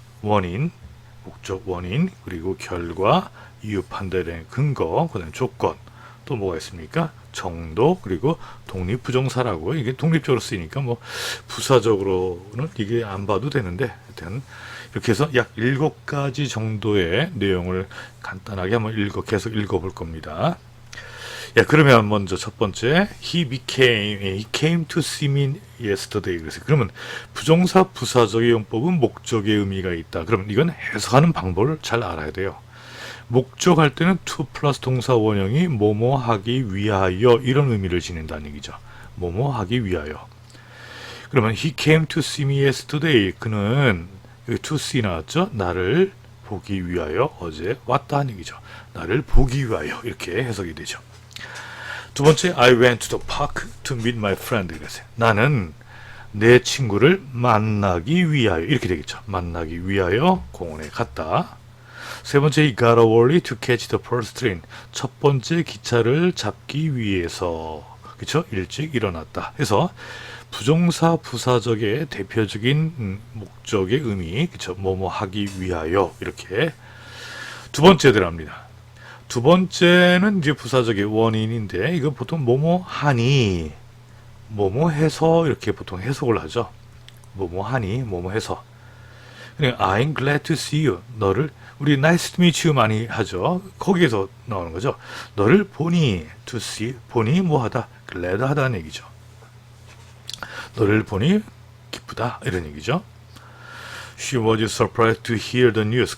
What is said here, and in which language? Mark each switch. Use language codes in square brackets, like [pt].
[ko] 원인, 목적 원인, 그리고 결과, 이유 판단의 근거, 그다음에 조건, 또 뭐가 있습니까? 정도, 그리고 독립부정사라고, 이게 독립적으로 쓰이니까 뭐 부사적으로는 이게 안 봐도 되는데 하여튼 이렇게 해서 약 7가지 정도의 내용을 간단하게 한번 계속 읽어볼 겁니다. 예, 그러면 먼저 첫 번째 [en] he came to see me yesterday. [ko] 그러면 부정사 부사적의 용법은 목적의 의미가 있다. 그러면 이건 해석하는 방법을 잘 알아야 돼요. 목적할 때는 to 플러스 동사 원형이 뭐뭐 하기 위하여 이런 의미를 지닌다는 얘기죠. 뭐뭐 하기 위하여. 그러면 [en] he came to see me yesterday. [ko] 그는 여기 [en] to see [ko] 나왔죠? 나를 보기 위하여 어제 왔다 하는 얘기죠. 나를 보기 위하여 이렇게 해석이 되죠. 두 번째, [en] I went to the park to meet my friend. [ko] 이랬어요. 나는 내 친구를 만나기 위하여 이렇게 되겠죠. 만나기 위하여 공원에 갔다. 세 번째, [en] he got up early to catch the first train. [ko] 첫 번째 기차를 잡기 위해서 그렇죠? 일찍 일어났다. 그래서 부정사 부사적의 대표적인 목적의 의미, 그렇죠? 뭐뭐 하기 위하여 이렇게 두 번째 들어갑니다. 두 번째는 이제 부사적의 원인인데 이거 보통 뭐뭐 하니, 뭐뭐 해서 이렇게 보통 해석을 하죠. 뭐뭐 하니, 뭐뭐 해서. 그러니까 [en] I'm glad to see you. [ko] 너를 우리 [en] nice to meet you [ko] 많이 하죠. 거기에서 나오는 거죠. 너를 보니, to see, 보니 뭐하다, glad 하다는 얘기죠. 너를 보니 기쁘다 이런 얘기죠. [en] She was surprised to hear the news.